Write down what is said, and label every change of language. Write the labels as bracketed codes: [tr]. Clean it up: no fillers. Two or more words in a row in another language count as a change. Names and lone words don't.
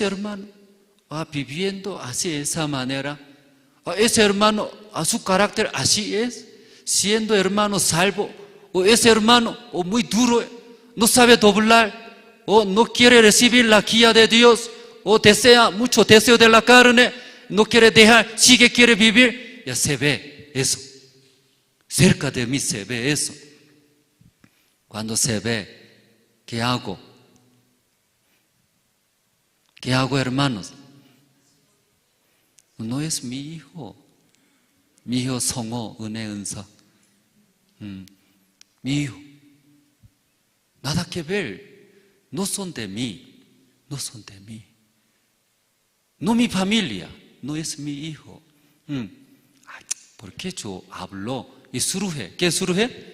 [es] hermano, viviendo así de esa manera, ese hermano, su carácter así es, siendo hermano salvo, o ese hermano, o muy duro, no sabe doblar, o no quiere recibir la guía de Dios, o desea mucho deseo de la carne, no quiere dejar, quiere vivir, ya se ve eso. Cerca de mí se ve eso. Cuando se ve, ¿qué hago? ¿Qué hago, hermanos? No es mi hijo. Mi hijo 성호, 은혜, 은사. Mi hijo. Nada que ver. No son de mí. No son de mí. No mi familia. No es mi hijo. ¿Por qué yo hablo? Y surge. ¿Qué surge?